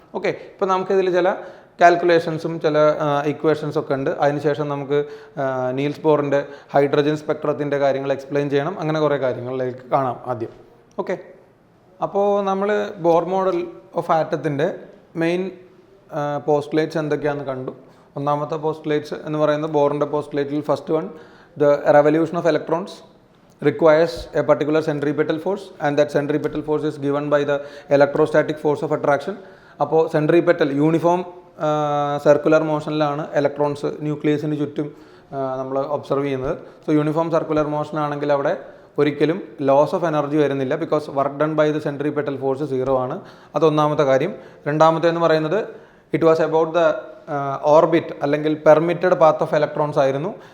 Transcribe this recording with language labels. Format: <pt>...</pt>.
<ml>Okay, ഇപ്പോൾ നമുക്കിതിൽ ചില കാൽക്കുലേഷൻസും ചില ഇക്വേഷൻസ് ഒക്കെ ഉണ്ട്. അതിനുശേഷം നമുക്ക് നീൽസ് ബോറിൻ്റെ ഹൈഡ്രജൻ സ്പെക്ട്രത്തിൻ്റെ കാര്യങ്ങൾ എക്സ്പ്ലെയിൻ ചെയ്യണം. അങ്ങനെ കുറേ കാര്യങ്ങളിലേക്ക് കാണാം ആദ്യം. ഓക്കെ, അപ്പോൾ നമ്മൾ Bohr model of ആറ്റത്തിൻ്റെ main postulates എന്തൊക്കെയാണെന്ന് കണ്ടു. ഒന്നാമത്തെ പോസ്റ്റുലേറ്റ്സ് എന്ന് പറയുന്നത് ബോറിൻ്റെ പോസ്റ്റുലേറ്റിൽ</ml> <en>First one, the revolution of electrons requires a particular centripetal force and that centripetal force is given by the electrostatic force of attraction.</en> <ml>അപ്പോൾ സെൻട്രിപെറ്റൽ യൂണിഫോം സർക്കുലർ മോഷനിലാണ് ഇലക്ട്രോൺസ് ന്യൂക്ലിയസിന് ചുറ്റും നമ്മൾ observe ചെയ്യുന്നത്. So uniform circular motion ആണെങ്കിൽ അവിടെ ഒരിക്കലും loss of energy വരുന്നില്ല,</ml> <en>because work done by the centripetal force 0</en> <ml>ആണ്. അതൊന്നാമത്തെ കാര്യം. രണ്ടാമത്തെ എന്ന് പറയുന്നത്</ml> <en>it was about the orbit</en> <ml>അല്ലെങ്കിൽ പെർമിറ്റഡ് പാത്ത് ഓഫ് ഇലക്ട്രോൺസ് ആയിരുന്നു.</ml>